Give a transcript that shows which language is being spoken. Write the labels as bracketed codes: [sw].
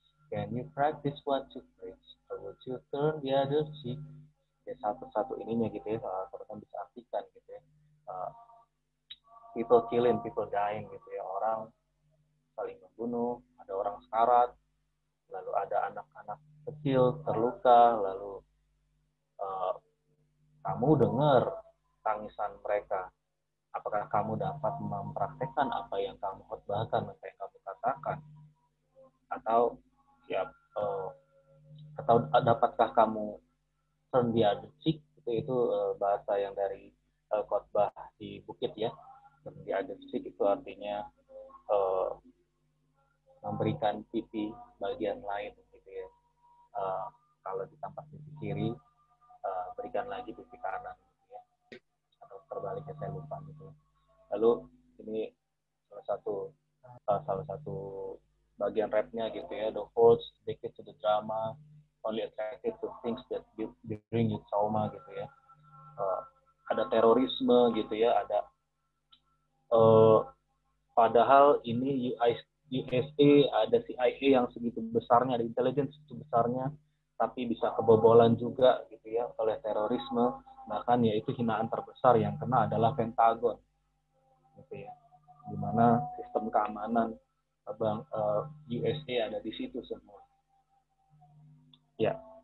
[en] Can you practice what you preach or would you turn the other cheek? [id] Ya, satu-satu ininya gitu ya, teman-teman bisa artikan gitu ya. [en] people killing, people dying [id] gitu ya, orang saling membunuh, ada orang sekarat, lalu ada anak-anak kecil terluka, lalu kamu dengar tangisan mereka. Apakah kamu dapat mempraktekkan apa yang kamu khotbahkan, apa yang kamu katakan, atau ya atau dapatkah kamu [en] turn the other cheek? [id] Itu bahasa yang dari khotbah di bukit ya. [en] Turn the other cheek [id] itu artinya memberikan pipi bagian lain gitu ya. Kalau ditampak pipi kiri, berikan lagi pipi kanan gitu ya. Atau terbaliknya saya lupa gitu. Lalu ini salah satu bagian rapnya gitu ya. [en] The holds addicted to the drama, only attracted to things that bring you trauma gitu ya. [id] Ada terorisme gitu ya, ada padahal ini USA, ada CIA yang segitu besarnya, ada intelligence segitu besarnya, tapi bisa kebobolan juga gitu ya oleh terorisme. Bahkan ya itu hinaan terbesar yang kena adalah Pentagon gitu ya, dimana sistem keamanan USA ada di situ semua ya.